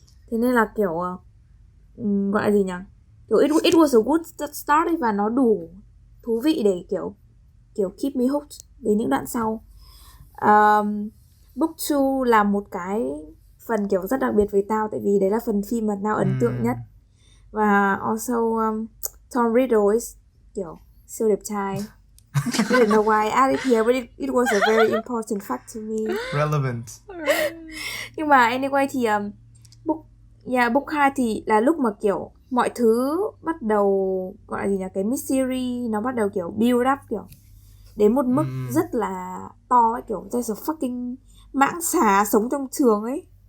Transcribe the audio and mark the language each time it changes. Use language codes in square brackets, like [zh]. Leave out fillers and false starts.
[vi] Thế nên là kiểu gọi là gì nhỉ, kiểu [en] it was a good start [vi] ấy, và nó đủ thú vị để kiểu [en] keep me hooked [vi] đến những đoạn sau. Book 2 là một cái phần kiểu rất đặc biệt với tao, tại vì đấy là phần phim mà tao ấn tượng nhất. Và also Tom Riddle is kiểu siêu đẹp trai. [en] I don't know why I added here, but it was a very important fact to me. Relevant. [vi] Nhưng mà anyway thì book 2 thì là lúc mà kiểu mọi thứ bắt đầu gọi là gì nhỉ, cái mystery nó bắt đầu kiểu [en] build up [vi] kiểu đến một mức rất là to ấy, kiểu [en] there's a fucking [vi] mãng xà sống trong trường ấy.